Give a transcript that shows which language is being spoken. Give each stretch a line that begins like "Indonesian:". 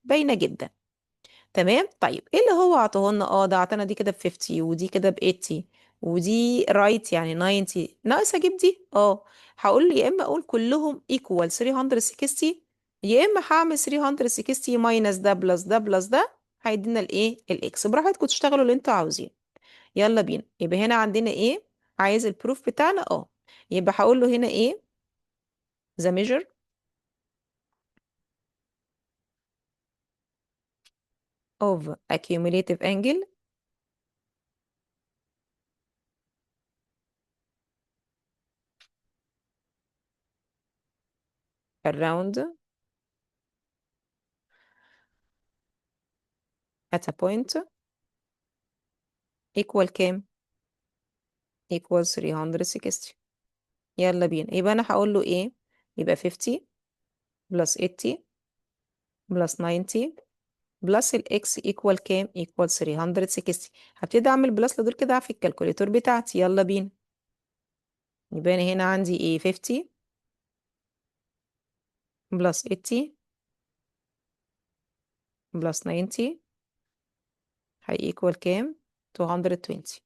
Arabic: باينة جدا. تمام. طيب ايه اللي هو عطاهولنا؟ ده عطانا دي كده ب 50 ودي كده ب 80 ودي رايت يعني 90. ناقص اجيب دي. هقول يا اما اقول كلهم equal 360، يا اما هعمل 360 ماينس ده بلس ده بلس ده، هيدينا الايه الاكس. براحتكم تشتغلوا اللي انتوا عاوزينه. يلا بينا. يبقى هنا عندنا ايه؟ عايز البروف بتاعنا. يبقى هقول له هنا ايه؟
English: the measure of accumulative angle around at a point equal كام؟ equal 360.
Arabic: يلا بينا. يبقى انا هقول له ايه؟ يبقى 50 plus 80 plus 90 plus الاكس equal كام؟ equal 360. هبتدي اعمل بلس لدول كده في الكالكوليتور بتاعتي. يلا بينا. يبقى أنا هنا عندي ايه؟ 50 plus 80 plus 90 هي equal كام؟ 220.